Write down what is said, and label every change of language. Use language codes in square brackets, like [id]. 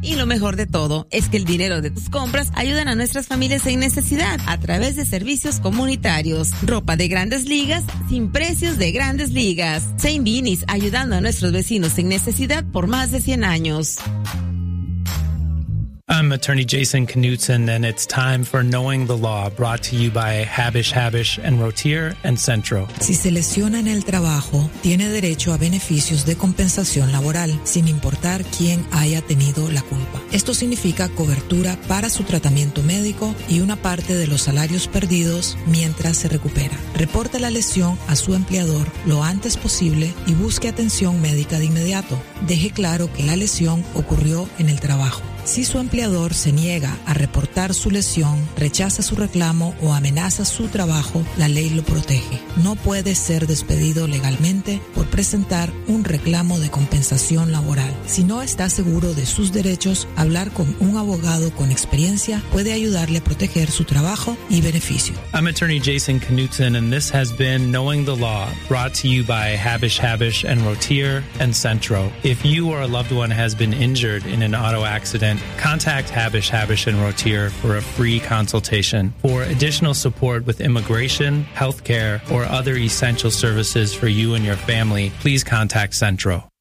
[es] Y lo mejor de todo es que el dinero de tus compras ayudan a nuestras familias en necesidad a través de servicios comunitarios. Ropa de grandes ligas sin precios de grandes ligas. Saint Vinny's, ayudando a nuestros vecinos en necesidad por más de 100 años. [en] I'm attorney Jason Knutson, and it's time for Knowing the Law, brought to you by Habish Habish and Rotier and Centro. [es] Si se lesiona en el trabajo, tiene derecho a beneficios de compensación laboral, sin importar quién haya tenido la culpa. Esto significa cobertura para su tratamiento médico y una parte de los salarios perdidos mientras se recupera. Reporte la lesión a su empleador lo antes posible y busque atención médica de inmediato. Deje claro que la lesión ocurrió en el trabajo. Si su empleador se niega a reportar su lesión, rechaza su reclamo o amenaza su trabajo, la ley lo protege. No puede ser despedido legalmente por presentar un reclamo de compensación laboral. Si no está seguro de sus derechos, hablar con un abogado con experiencia puede ayudarle a proteger su trabajo y beneficio. [en] I'm attorney Jason Knutson, and this has been Knowing the Law, brought to you by Habish Habish and Rotier and Centro. If you or a loved one has been injured in an auto accident, contact Habish Habish and Rotier for a free consultation. For additional support with immigration, healthcare, or other essential services for you and your family, please contact Centro.